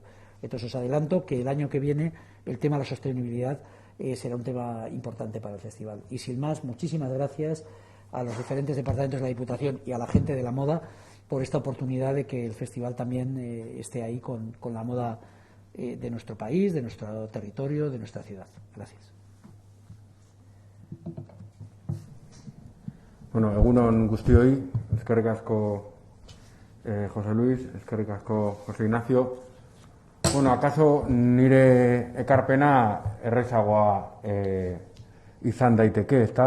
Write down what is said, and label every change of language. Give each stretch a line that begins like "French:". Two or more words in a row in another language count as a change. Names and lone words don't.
Spanish: Entonces, os adelanto que el año que viene el tema de la sostenibilidad será un tema importante para el festival. Y sin más, muchísimas gracias a los diferentes departamentos de la Diputación y a la gente de la moda por esta oportunidad de que el festival también esté ahí con la moda de nuestro país, de nuestro territorio, de nuestra ciudad. Gracias.
Basque: Bueno, egunon guztioi, eskerrik asko José Luis, eskerrik asko José Ignacio. Bueno, akaso nire ekarpena errezagoa izan daiteke, ezta?